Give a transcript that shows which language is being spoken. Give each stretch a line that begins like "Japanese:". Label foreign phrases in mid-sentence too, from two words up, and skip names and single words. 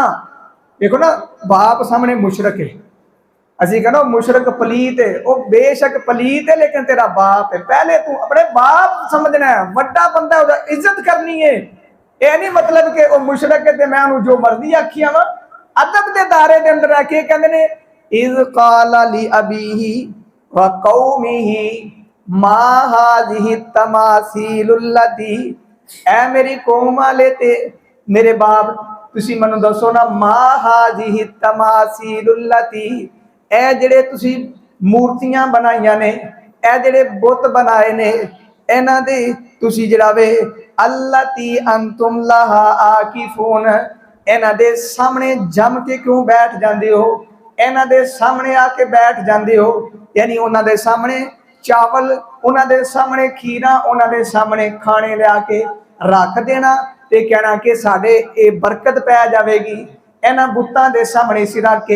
Punjabi: دیکھو نا باپ سامنے مشرک ہے، اسی کہنا مشرک پلیت ہے، او بیشک پلیت ہے لیکن تیرا باپ ہے، پہلے تو اپنے باپ سمجھنا ہے، وڈا بندہ ہے عزت کرنی ہے. یہ نہیں مطلب کہ او مشرک ہے میں انہیں جو مرضی آکھی آواں، ادب کے دائرے کے اندر آکے کہتے نے
Arabic: إذ قال لأبيه وقومه ما هذه التماثيل التي,
Punjabi: اے میری قوم والے تے میرے باپ تسی مینوں دسو نا,
Arabic: ما هذه التماثيل التي,
Punjabi: اے جیہڑے تسی مورتیاں بنائیاں نے، اے جیہڑے بت بنائے نے، اینہاں دے تسی جیہڑا وے
Arabic: التي أنتم لها عاكفون,
Punjabi: اینہاں دے سامنے جم کے کیوں بیٹھ جاندے ہو، اینہاں دے سامنے آکے بیٹھ جاندے ہو. یعنی اونہاں دے سامنے چاول، اونہاں دے سامنے کھیرا، اونہاں دے سامنے کھانے لیا کے رکھ دینا تے کہنا کہ ساڈے یہ برکت پے جائےگی، اینہاں بتاں دے سامنے سر رکھ کے.